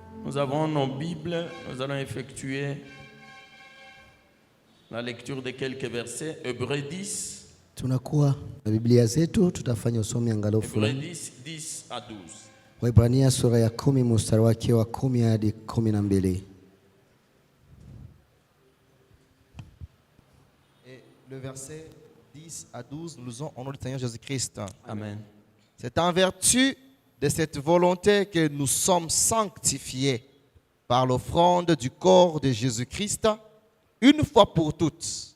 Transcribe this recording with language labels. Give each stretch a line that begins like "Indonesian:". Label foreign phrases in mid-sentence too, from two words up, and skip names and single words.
French: Nous avons nos Bibles, nous allons effectuer la lecture de quelques versets. Hébreux 10.
Swahili: Tunakuwa na Biblia zetu, tutafanya usomi angalau fulani.
French: Hébreux 10 à 12.
Swahili: Waebrania sura ya 10 mstari wake wa 10 hadi 12.
French: Et le verset 10 à 12, nous lisons au nom du Seigneur Jésus-Christ. Amen. C'est en vertu de cette volonté que nous sommes sanctifiés par l'offrande du corps de Jésus-Christ, une fois pour toutes.